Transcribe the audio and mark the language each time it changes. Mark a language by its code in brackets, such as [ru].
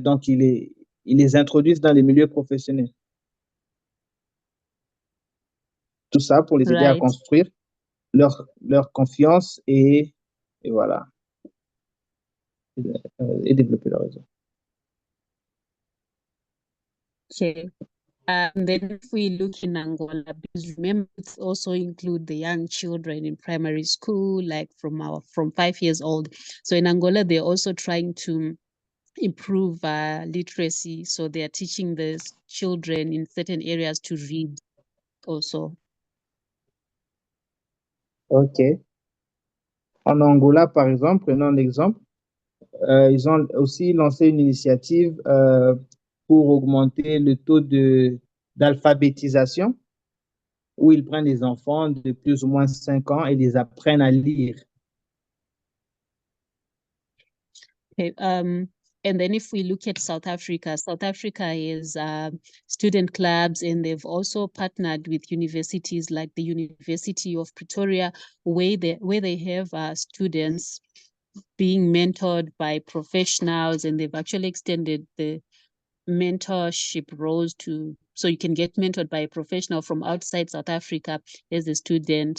[fr] Donc, ils les introduisent dans les milieux professionnels. Tout ça pour les aider à construire leur confiance et voilà. Et développer leur réseau. [en] Okay. And then if we look in Angola, because remember, it's also include the young children in primary school, like from 5 years old. So in Angola, they're also trying to improve literacy. So they are teaching the children in certain areas to read also. OK. [fr] En Angola, par exemple, prenons un exemple, ils ont aussi lancé une initiative pour augmenter le taux d'alphabétisation, où ils prennent des enfants de plus ou moins 5 ans et les apprennent à lire. [en] Okay. And then if we look at South Africa is student clubs, and they've also partnered with universities like the University of Pretoria, where they have students being mentored by professionals, and they've actually extended the mentorship roles so you can get mentored by a professional from outside South Africa as a student.